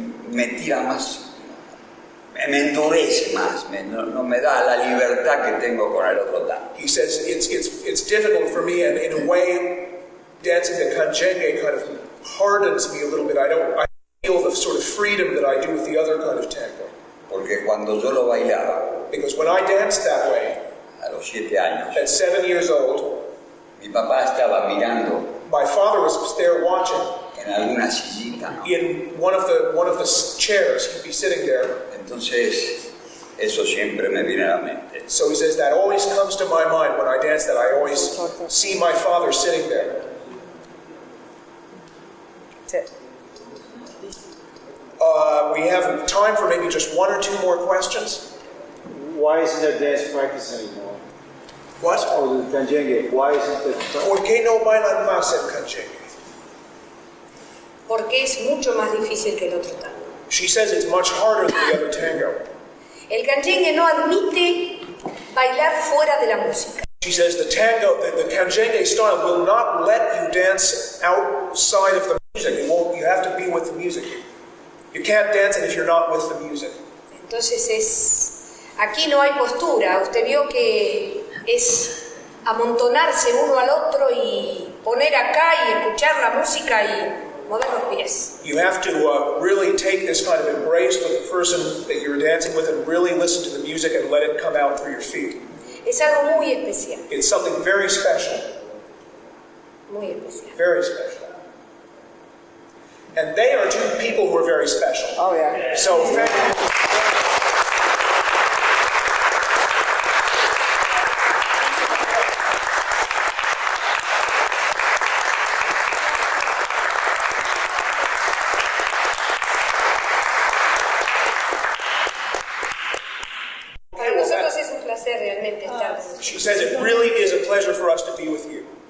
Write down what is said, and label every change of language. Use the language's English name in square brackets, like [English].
[Spanish] Me tira más, me endurece más, no me da la libertad que tengo con el otro tango. [English] He says it's difficult for me, and in a way, dancing the canyengue kind of hardens me a little bit. I feel the sort of freedom that I do with the other kind of tango. [Spanish] Porque cuando yo lo bailaba, [English] because when I danced that way, [Spanish] a los 7 años, [English] at 7 years old, [Spanish] mi papá estaba mirando. [English] My father was there watching. [Spanish] En alguna sillita, ¿no? [English] In one of the chairs, he'd be sitting there. [Spanish] Entonces, eso siempre me viene a la mente. [English] So he says that always comes to my mind when I dance. That I always see my father sitting there. We have time for maybe just one or two more questions. Why isn't there dance practice anymore? What? Or the canjengue? Why isn't there [Spanish] ¿Por qué no bailan más el canjengue? Porque es mucho más difícil que el otro tango. [English] She says it's much harder than the other tango. [Spanish] El canjengue no admite bailar fuera de la música. [English] She says the canjengue style will not let you dance outside of the music. You have to be with the music. You can't dance it if you're not with the music. [Spanish] Entonces aquí no hay postura. Usted vio que es amontonarse uno al otro y poner acá y escuchar la música y mover los pies. [English] You have to really take this kind of embrace with the person that you're dancing with and really listen to the music and let it come out through your feet. [Spanish] Es algo muy especial. [English] It's something very special. [Spanish] Muy especial. [English] Very special. And they are two people who are very special. Oh, yeah. So thank you. [Spanish] Para nosotros es un placer realmente estar. [English] She says it really is a pleasure for us to be with you.